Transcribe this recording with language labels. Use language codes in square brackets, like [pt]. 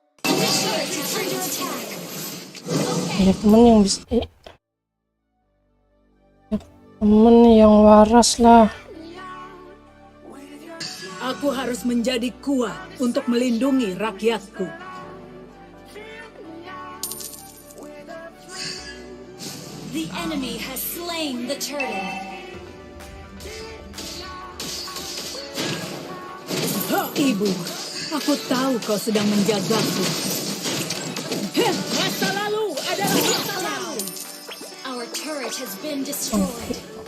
[en] Initiate retreat attack. [id] Banyak temen yang bisa banyak temen yang waras lah. Aku harus menjadi kuat untuk melindungi rakyatku. [en] The enemy has slain the turtle. [id] Ibu, aku tahu kau sedang menjagaku. Masa lalu adalah masa lalu. [en] Our turret has been destroyed.